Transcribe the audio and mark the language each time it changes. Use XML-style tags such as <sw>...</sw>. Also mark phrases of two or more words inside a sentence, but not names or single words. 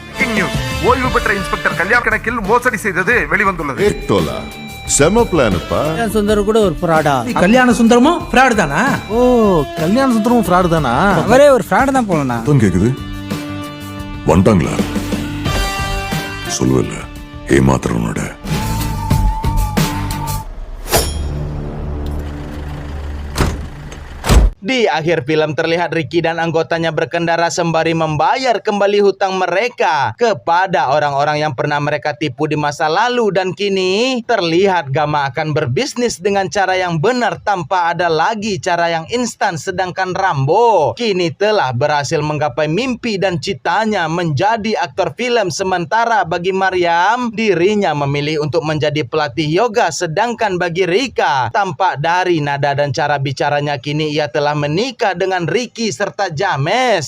<ta>ஓய்வு பெற்ற இன்ஸ்பெக்டர் கல்யாண கணக்கில் மோசடி செய்தது வெளிவந்துள்ளது. செம பிளான்ப்பா. சுந்தர் கூட ஒரு ஃப்ராடா? கல்யாண சுந்தரமும் ஃப்ராடு தானா? ஓ, கல்யாண சுந்தரமும் ஃப்ராடு தானா? அவரே ஒரு ஃப்ராடு தான் போலண்ணா. தான் கேக்குது. வந்துட்டாங்களா? சொல்லுவல்ல, ஏமாத்துறவனோட</ta> <id>Di akhir film terlihat Ricky dan anggotanya berkendara sembari membayar kembali hutang mereka kepada orang-orang yang pernah mereka tipu di masa lalu, dan kini terlihat Gama akan berbisnis dengan cara yang benar tanpa ada lagi cara yang instan, sedangkan Rambo kini telah berhasil menggapai mimpi dan citanya menjadi aktor film, sementara bagi Mariam dirinya memilih untuk menjadi pelatih yoga, sedangkan bagi Rika tampak dari nada dan cara bicaranya kini ia telah menikah dengan Ricky serta James.</id>